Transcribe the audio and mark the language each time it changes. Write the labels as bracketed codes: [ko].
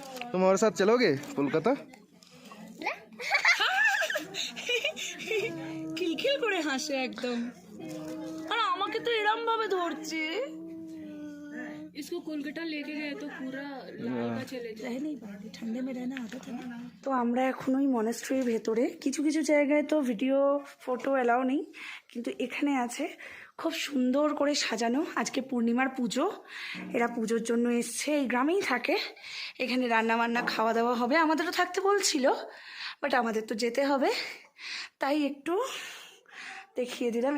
[hi] तुम हमारे साथ चलोगे कोलकाता? [bn] খিলখিল করে হাসে একদম, আর আমাকে তো এরম ভাবে ধরছে। [hi] इसको कोलकाता लेके गए तो पूरा लाल चले जाए। नहीं पाती, ठंडे में रहना आदत है ना। [bn] তো আমরা এখন ওই মনেস্ট্রির ভেতরে, কিছু কিছু জায়গায় তো ভিডিও ফটো অ্যালাউ নেই, কিন্তু এখানে আছে। খুব সুন্দর করে সাজানো, আজকে পূর্ণিমার পুজো। এরা পুজোর জন্য এসছে, এই গ্রামেই থাকে। এখানে রান্না বান্না খাওয়া দাওয়া হবে, আমাদেরও থাকতে বলছিল, বাট আমাদের তো যেতে হবে, তাই একটু দেখিয়ে দিলাম।